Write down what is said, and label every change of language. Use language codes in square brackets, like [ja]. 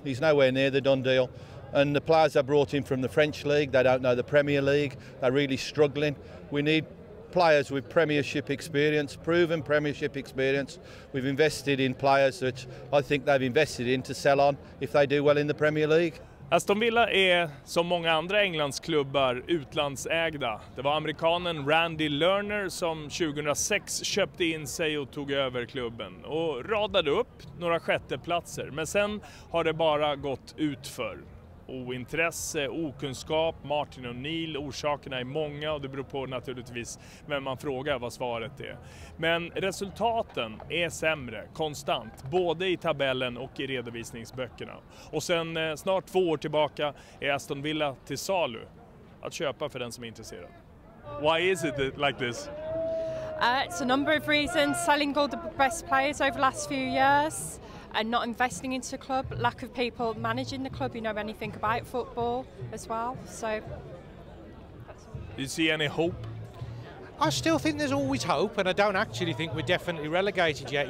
[en] He's nowhere near the done deal. And the players they brought in from the French league, they don't know the Premier League. They're really struggling. We need players with Premiership experience, proven Premiership experience. We've invested in players that I think they've invested in to sell on if they do well in the Premier League. [sv] Aston Villa är som många andra Englandsklubbar utlandsägda. Det var amerikanen Randy Lerner som 2006 köpte in sig och tog över klubben och radade upp några sjätteplatser. Men sen har det bara gått utför. Ointresse, okunskap, Martin O'Neill, orsakerna är många och det beror på naturligtvis vem man frågar vad svaret är. Men resultaten är sämre, konstant, både i tabellen och i redovisningsböckerna. Och sen snart 2 år tillbaka är Aston Villa till salu att köpa för den som är intresserad. [en] Why is it like this? It's a number of reasons. Selling all the best players over the last few years. And not investing into the club, lack of people managing the club who know anything about football as well. So, do you see any hope? I still think there's always hope, and I don't actually think we're definitely relegated yet.